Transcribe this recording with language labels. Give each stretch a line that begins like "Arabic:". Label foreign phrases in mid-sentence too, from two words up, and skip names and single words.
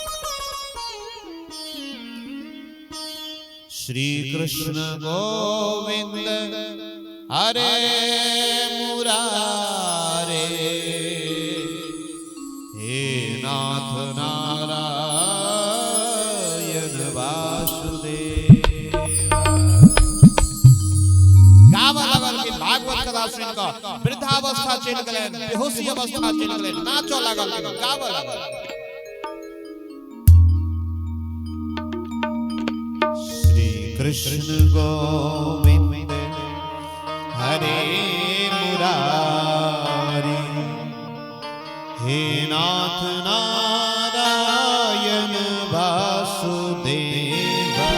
Sanskrit: श्री कृष्ण गोविंद हरे मुरारे हे नाथ नारायण वासुदेव
Maithili: गावा लगल कि भागवत कथा सुन के वृद्धावस्था चल गेलै बेहोशी अवस्था चल गेलै नाचो लागल गावा लगल
Sanskrit: कृष्ण गोविंद हरे मुरारी हे नाथ नारायण वासुदेव